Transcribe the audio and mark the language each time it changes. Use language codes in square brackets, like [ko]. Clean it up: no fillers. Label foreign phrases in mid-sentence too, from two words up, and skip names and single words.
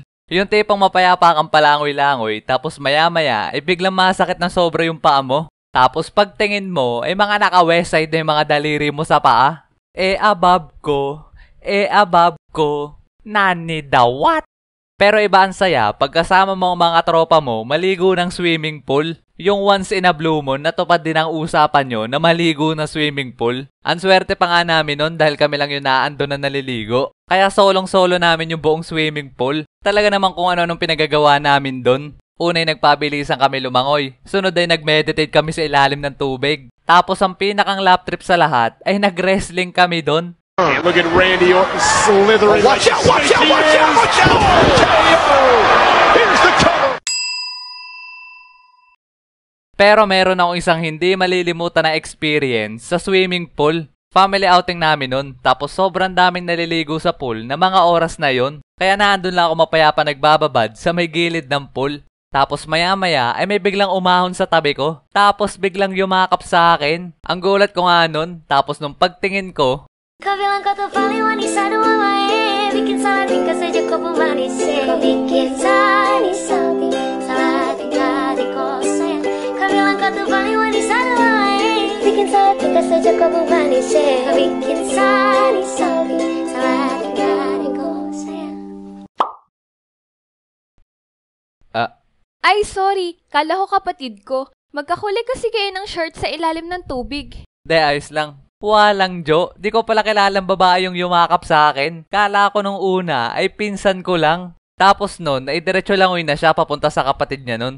[tl] Yung tipong mapayapa kang palangoy-langoy, tapos maya-maya ay biglang masakit ng sobra yung paa mo. Tapos pagtingin mo, ay mga naka- [en] west side [tl] na yung mga daliri mo sa paa. Above ko, nani daw what? Pero iba ang saya, pagkasama mo ang mga tropa mo, maligo ng [en] swimming pool. [tl] Yung [en] once in a blue moon, [tl] natupad din ang usapan nyo na maligo na [en] swimming pool. [tl] Ang swerte pa nga namin nun dahil kami lang yung naando na naliligo. Kaya solong-solo namin yung buong [en] swimming pool. [tl] Talaga naman kung ano-anong pinagagawa namin dun. Unay nagpabilisan kami lumangoy. Sunod ay nag-meditate kami sa ilalim ng tubig. Tapos ang pinakang lap trip sa lahat ay nag-wrestling kami dun. [en] Look at Randy Orton slithering. Watch out! Here's the cover. [tl] Pero meron akong isang hindi malilimutan na experience sa [en] swimming pool. Family outing [tl] namin nun. Tapos sobrang daming naliligo sa pool na mga oras na yon. Kaya naandun lang ako mapayapa nagbababad sa may gilid ng pool. Tapos maya-maya ay may biglang umahon sa tabi ko. Tapos biglang yumakap sa akin. Ang gulat ko nga nun. Tapos nung pagtingin ko, [id] Kau bilang kau tuh paling wanita dua wae, bikin salah tingkah saja kau pemanis. Kau bikin salah tingkah di kau sayang. Kau bilang kau tuh paling wanita dua wae, bikin salah tingkah saja kau pemanis. Kau bikin salah tingkah di kau sayang. [tl] Ay, sorry. Kala ko kapatid ko. Magkahuli kasi kayo ng short sa ilalim ng tubig. de ayos lang. Walang Jo, di ko pala kilalang babae yung yumakap sa akin. Kala ko nung una ay pinsan ko lang. Tapos nun, ay diretso langoy na siya papunta sa kapatid niya nun.